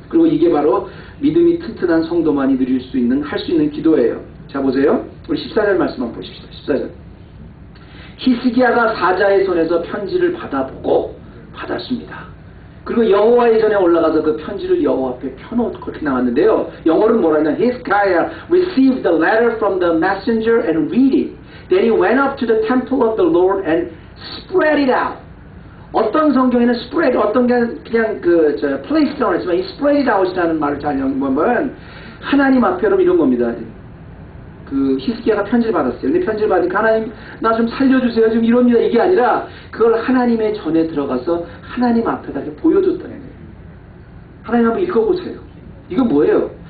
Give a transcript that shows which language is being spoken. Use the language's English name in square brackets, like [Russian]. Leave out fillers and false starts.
[Korean] 그리고 이게 바로 믿음이 튼튼한 성도만이 누릴 수 있는, 할 수 있는 기도예요. 자 보세요. 우리 14절 말씀 한번 보십시다. 14절. 히스기야가 사자의 손에서 편지를 받아보고 받았습니다. 그리고 여호와의 전에 올라가서 그 편지를 여호와 앞에 펴놓고 그렇게 나왔는데요. 영어로는 뭐라 했냐? [English] Hezekiah received the letter from the messenger and read it. Then he went up to the temple of the Lord and spread it out. [Korean] 어떤 성경에는 spread, 어떤 게 그냥 [English] place down [Korean] 했지만 이 [English] spread it out [Korean] 이라는 말을 잘 보면 하나님 앞에 여러분 이런 겁니다. 그 히스기야가 편지를 받았어요. 근데 편지를 받으니까 하나님 나 좀 살려주세요. 좀 이럽니다. 이게 아니라 그걸 하나님의 전에 들어가서 하나님 앞에다 이렇게 보여줬다는 거예요. 하나님 한번 읽어보세요. 이거 뭐예요?